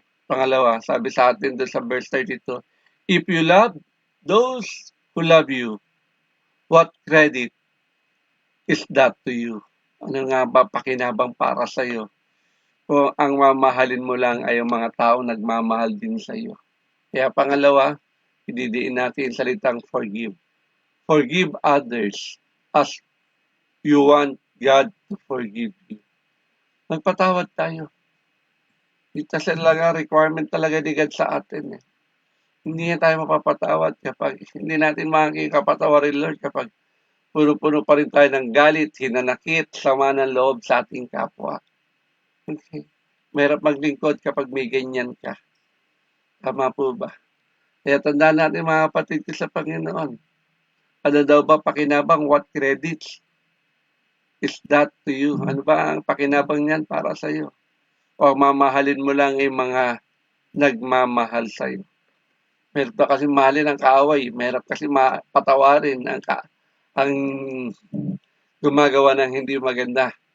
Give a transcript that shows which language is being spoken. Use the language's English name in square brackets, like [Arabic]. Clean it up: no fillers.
[Filipino] Pangalawa, sabi sa atin doon sa [English] verse 32, if you love those who love you, what credit is that to you? [Filipino] Ano nga ba pakinabang para sa iyo? Kung ang mamahalin mo lang ay ang mga tao nagmamahal din sa iyo. Kaya pangalawa, ididiin natin salitang forgive. [English] Forgive others as you want God to forgive you. [Filipino] Magpatawad tayo. Ito talaga requirement talaga ni God sa atin. Hindi niya tayo mapapatawad kapag hindi natin makikapatawarin, Lord, kapag puno-puno pa rin tayo ng galit, hinanakit, sama ng loob sa ating kapwa. Okay. Mahirap maglingkod kapag may ganyan ka. Tama po ba? Kaya tandaan natin mga kapatid ko sa Panginoon. Ano daw ba pakinabang? [English] What credits is that to you? [Filipino] Ano ba ang pakinabang niyan para sa iyo? O mamahalin mo lang yung mga nagmamahal sa iyo? Meron pa kasi mahalin ang kaaway. Meron kasi patawarin ang gumagawa ng hindi maganda.